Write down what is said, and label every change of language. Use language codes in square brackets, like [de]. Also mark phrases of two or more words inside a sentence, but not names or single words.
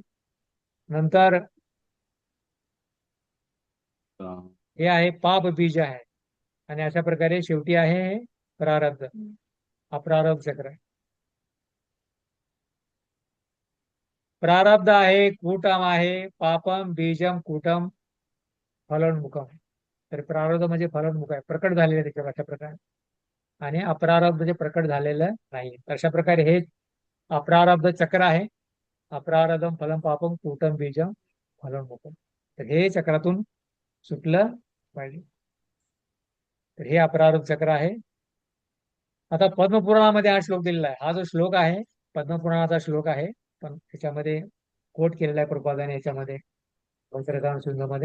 [mr] नंतर हे आहे पाप बीज आहे. आणि अशा प्रकारे शेवटी आहे हे प्रारब्ध, अप्रारब्ध चक्र. प्रारब्ध आहे, कूटम आहे, [sa] पापम बीजम कूटम फलोन्मुखम. [mr] तर प्रारब्ध म्हणजे फलोन्मुख आहे, प्रकट झालेलं आहे त्याच्या अशा प्रकारे. आणि अप्रारब्ध म्हणजे प्रकट झालेलं नाही. अशा प्रकारे हे अप्रारब्ध चक्र आहे. [sa] अप्रारब्धम फलम पापम कूटम बीजम फलोन्मुखम. [mr] तर हे चक्रातून सुटलं पाहिजे. तर हे अपरारब्ध चक्र आहे. आता पद्मपुराणामध्ये हा श्लोक दिलेला आहे. हा जो श्लोक आहे पद्मपुराणाचा श्लोक आहे, पण त्याच्यामध्ये कोट केलेला आहे प्रभुपादाने याच्यामध्ये मध्ये.